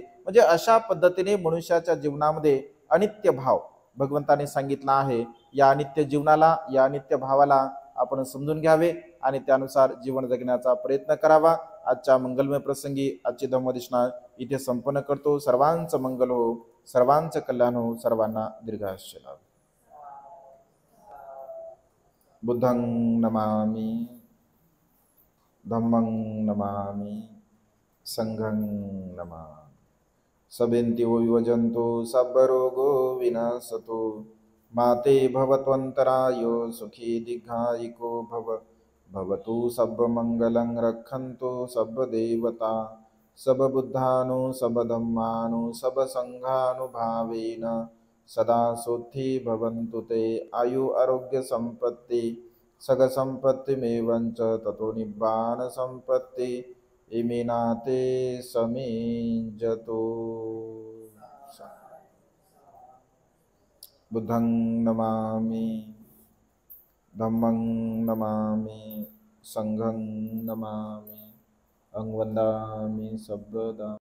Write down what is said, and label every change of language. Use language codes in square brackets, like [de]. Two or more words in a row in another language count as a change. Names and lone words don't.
[mr] म्हणजे अशा पद्धतीने मनुष्याच्या जीवनामध्ये अनित्य भाव भगवंताने सांगितला आहे. या अनित्य जीवनाला, या अनित्य भावाला आपण समजून घ्यावे आणि त्यानुसार जीवन जगण्याचा प्रयत्न करावा. आजच्या मंगलमय प्रसंगी आजची धम्मदेशना इथे संपन्न करतो. सर्वांचं मंगल हो, सर्वांचं कल्याण हो, सर्वांना दीर्घायुष्य लाभो. [pi] बुद्धं नमामि, धम्मं नमामि, संघं नमामि. सबेन्ति विवजन्तु सर्वरोगो विनाशतु, माते भवत्वन्तरायो सुखी दीर्घायिको भव. भवतु सर्वमङ्गलं रक्षन्तु सर्वदेवता, सर्वबुद्धानु सर्वधम्मानु सर्वसङ्घानुभावेन. सदा सोत्थी भवन्तु ते आयु आरोग्य संपत्ति, सग संपत्तिमेवञ्च ततो निब्बान संपत्ति. इमिनाते समीजतो. बुद्धं नमामि, धम्मं नमामि, संघं नमामि, अहं वन्दामि सर्वदा.